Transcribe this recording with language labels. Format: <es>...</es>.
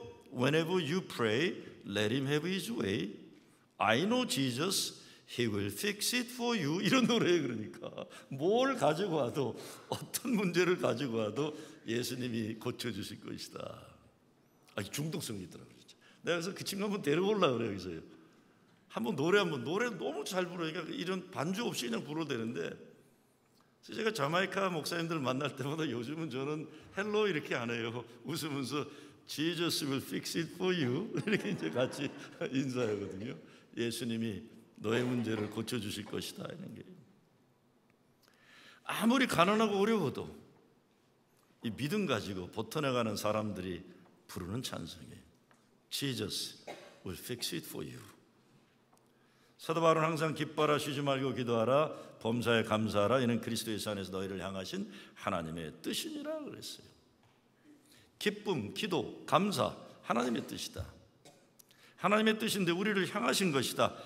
<en>Whenever you pray, let Him have His way. I know Jesus, He will fix it for you.</en> <ko>이런 노래예요. 그러니까 뭘 가지고 와도, 어떤 문제를 가지고 와도 예수님이 고쳐주실 것이다. 중독성이 있더라고요. 내가 그래서 그 친구 한번 데려오려고 그래요. 여기서요. 노래 너무 잘 불러요. 이런 반주 없이 그냥 불러도 되는데, 제가 자마이카 목사님들 만날 때마다 요즘은 저는 헬로 이렇게 안 해요. 웃으면서</ko> <en>Jesus will fix it for you</en> <ko>이렇게 이제 같이 인사하거든요. 예수님이 너의 문제를 고쳐주실 것이다 이런 게. 아무리 가난하고 어려워도 이 믿음 가지고 버텨나가는 사람들이 부르는 찬송이에요.</ko> <en>Jesus will fix it for you.</en> <ko>사도 바울은 항상 기뻐하라, 쉬지 말고 기도하라, 범사에 감사하라, 이는 그리스도 예수 안에서 너희를 향하신 하나님의 뜻이니라 그랬어요. 기쁨, 기도, 감사, 하나님의 뜻이다. 하나님의 뜻인데 우리를 향하신 것이다.</ko>